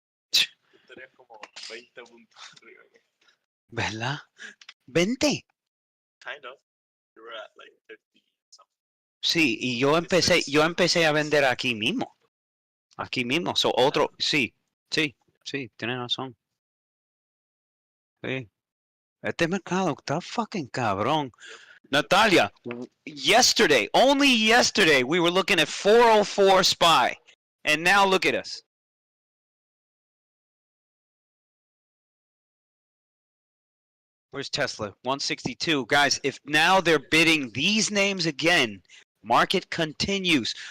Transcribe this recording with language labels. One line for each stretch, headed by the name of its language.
Spanish: Tú tenías como 20 puntos arriba. ¿Verdad? 20.
English: Kind of. You were at like 50 something.
Spanish: Sí, y yo empecé a vender aquí mismo. Aquí mismo. So, otro, sí, tienes razón. Sí. Este mercado está fucking cabrón.
English: Natalia, only yesterday, we were looking at 404 SPY. And now look at us. Where's Tesla? 162. Guys, if now they're bidding these names again, market continues.